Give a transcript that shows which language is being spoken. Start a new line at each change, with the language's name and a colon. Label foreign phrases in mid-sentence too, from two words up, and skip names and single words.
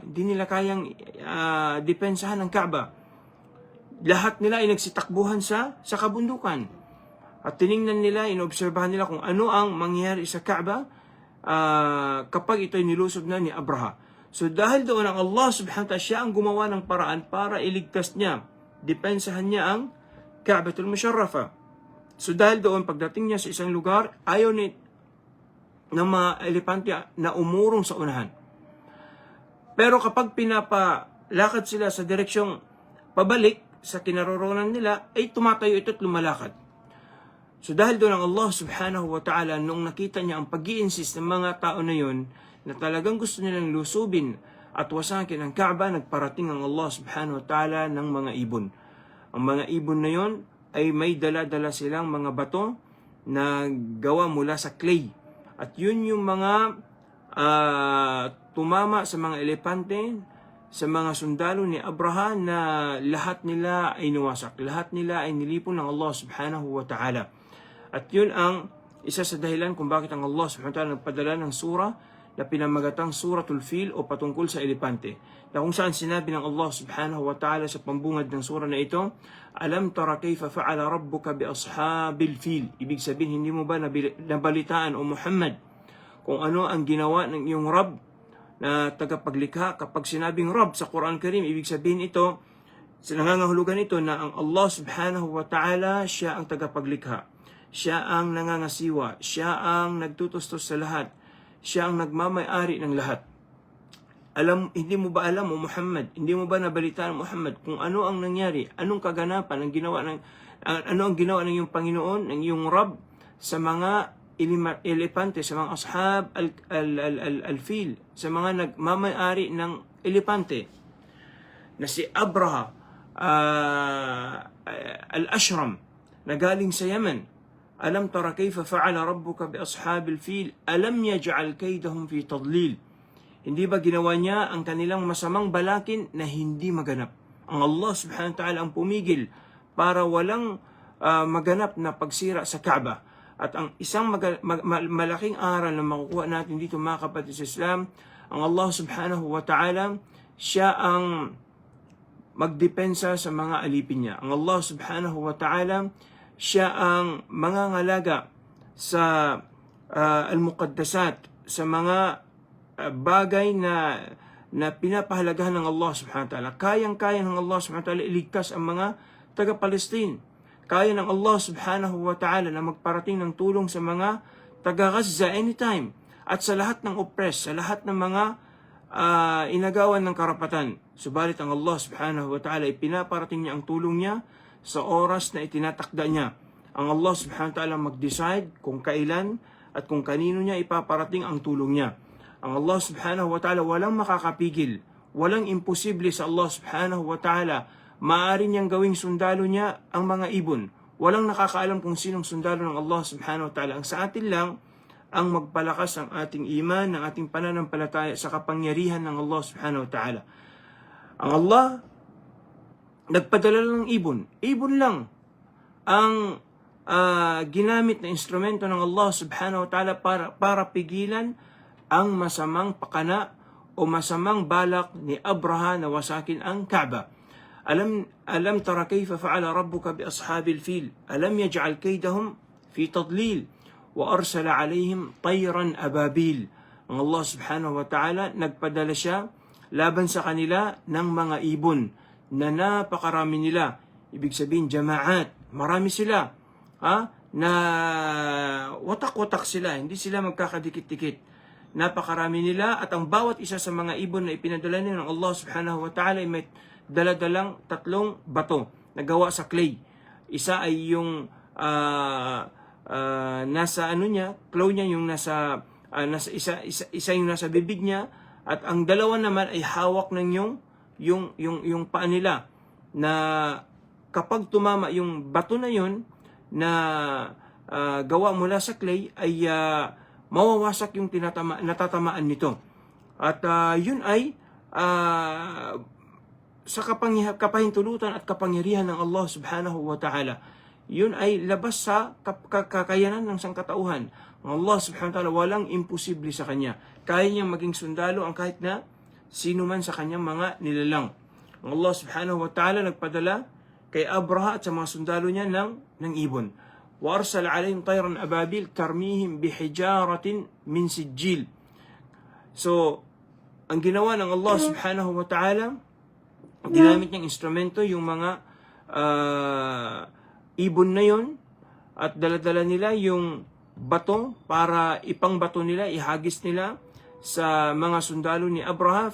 Filipino: Hindi nila kayang depensahan ang Kaaba. Lahat nila ay nagsitakbuhan sa kabundukan. At tiningnan nila, inobserbahan nila kung ano ang mangyayari sa Kaaba kapag ito'y nilusob na ni Abraha. So dahil doon ang Allah
Arabic: سبحانه وتعالى,
Filipino: siya ang gumawa ng paraan para iligtas niya, depensahan niya ang
Arabic: الكعبة المشرفة.
Filipino: So dahil doon, pagdating niya sa isang lugar, ayaw ng mga elepante na umurong sa unahan. Pero kapag pinapalakad sila sa direksyong pabalik sa kinaroroonan nila, ay tumatayo ito at lumalakad. So dahil doon ang Allah
Arabic: سبحانه وتعالى,
Filipino: nung nakita niya ang pag-i-insist ng mga tao na yun, na talagang gusto nilang lusubin at wasakin ang Kaaba, nagparating ang Allah
Arabic: سبحانه وتعالى
Filipino: ng mga ibon. Ang mga ibon na yon ay may dala-dala silang mga bato na gawa mula sa clay. At yun yung mga tumama sa mga elepante, sa mga sundalo ni Abraha, na lahat nila ay nawasak. Lahat nila ay nilipon ng Allah
Arabic: سبحانه وتعالى.
Filipino: At yun ang isa sa dahilan kung bakit ang Allah
Arabic: سبحانه وتعالى
Filipino: nagpadala ng sura na pinamagatang Suratul Fil o patungkol sa elepante. Na kung saan sinabi ng Allah
Arabic: سبحانه وتعالى
Filipino: sa pambungad ng sura na ito,
Arabic: ألم تر كيف فعل ربك بأصحاب الفيل.
Filipino: Ibig sabihin, hindi mo ba nabalitaan o Muhammad kung ano ang ginawa ng iyong Rabb na tagapaglikha? Kapag sinabing Rabb sa Quran Karim, ibig sabihin ito, nangangahulugan ito na ang Allah
Arabic: سبحانه وتعالى,
Filipino: siya ang tagapaglikha. Siya ang nangangasiwa. Siya ang nagtutustos sa lahat. Siya ang nagmamay-ari ng lahat. Hindi mo ba alam o Muhammad? Hindi mo ba nabalitaan Muhammad kung ano ang nangyari? Anong kaganapan ang ginawa ano ang ginawa ng iyong Panginoon, ng iyong Rabb sa mga elepante, sa mga
Arabic: أصحاب الفيل,
Filipino: sa mga nagmamay-ari ng elepante, na si Abraha al-Ashram na galing sa Yemen.
Arabic: ألم تر كيف فعل ربك بأصحاب الفيل ألم يجعل كيدهم في تضليل.
Filipino: Hindi ba ginawa niya ang kanilang masamang balakin na hindi maganap? Ang Allah
Arabic: سبحانه وتعالى
Filipino: ang pumigil para walang maganap na pagsira sa Kaaba. At ang isang malaking aral na makukuha natin dito, mga kapatid sa Islam, ang Allah
Arabic: سبحانه وتعالى,
Filipino: siya ang magdepensa sa mga alipin niya. Ang Allah
Arabic: سبحانه وتعالى,
Filipino: siya ang mangangalaga sa al-muqaddasat, sa mga bagay na pinapahalagahan ng Allah
Arabic: سبحانه وتعالى.
Filipino: Kayang-kaya ng Allah
Arabic: سبحانه وتعالى
Filipino: iligtas ang mga taga-Palestine. Kaya ng Allah
Arabic: سبحانه وتعالى
Filipino: na magparating ng tulong sa mga taga-Gaza anytime. At sa lahat ng oppress, sa lahat ng mga inagawan ng karapatan. Subalit ang Allah
Arabic: سبحانه وتعالى
Filipino: ay pinaparating niya ang tulong niya sa oras na itinatakda niya. Ang Allah
Arabic: سبحانه وتعالى
Filipino: mag-decide kung kailan at kung kanino niya ipaparating ang tulong niya. Ang Allah
Arabic: سبحانه وتعالى
Filipino: walang makakapigil, walang imposible sa Allah
Arabic: سبحانه وتعالى.
Filipino: Maaari niyang gawing sundalo niya ang mga ibon. Walang nakakaalam kung sinong sundalo ng Allah
Arabic: سبحانه وتعالى.
Filipino: Ang sa atin lang ang magpalakas ang ating iman, ng ating pananampalataya sa kapangyarihan ng Allah
Arabic: سبحانه وتعالى.
Filipino: Ang Allah nagpadala ng ibon. Ibon lang ang ginamit na instrumento ng Allah
Arabic: سبحانه وتعالى
Filipino: para pigilan ang masamang pakana o masamang balak ni Abraha na wasakin ang Kaaba.
Arabic: ألم تر كيف فعل ربك بأصحاب الفيل ألم يجعل كيدهم في تضليل وأرسل عليهم طيرا أبابيل.
Filipino: Ang Allah
Arabic: سبحانه وتعالى
Filipino: nagpadala siya laban sa kanila ng mga ibon na napakarami nila. Ibig sabihin jama'at, marami sila, na watak-watak sila, hindi sila magkakadikit-dikit. Napakarami nila, at ang bawat isa sa mga ibon na ipinadala niya ng Allah
Arabic: سبحانه وتعالى
Filipino: ay may daladalang 3 bato na gawa sa clay. Isa ay yung nasa claw niya, yung nasa isa yung nasa bibig niya, at ang dalawa naman ay hawak ng yung paa nila, na kapag tumama yung bato na yun na gawa mula sa clay, ay mawawasak yung natatamaan nito. At yun ay sa kapahintulutan at kapangyarihan ng Allah
Arabic: سبحانه وتعالى.
Filipino: Yun ay labas sa kakayanan ng sangkatauhan. Ang Allah
Arabic: سبحانه وتعالى
Filipino: walang imposible sa kanya. Kaya niyang maging sundalo ang kahit na sino man sa kanyang mga nilalang. Ang Allah
Arabic: سبحانه وتعالى
Filipino: nagpadala kay Abraha at sa mga sundalo niya ng ibon.
Arabic: وَأَرْسَلَ عَلَيْهِمْ طَيْرًا أَبَابِيلَ تَرْمِيهِمْ بِحِجَارَةٍ مِنْ سِجِّيلٍ.
Filipino: So, ang ginawa ng Allah
Arabic: سبحانه وتعالى,
Filipino: ginamit niyang instrumento yung mga ibon na yun, at daladala nila yung bato para ipangbato nila, ihagis nila sa mga sundalo ni Abraha.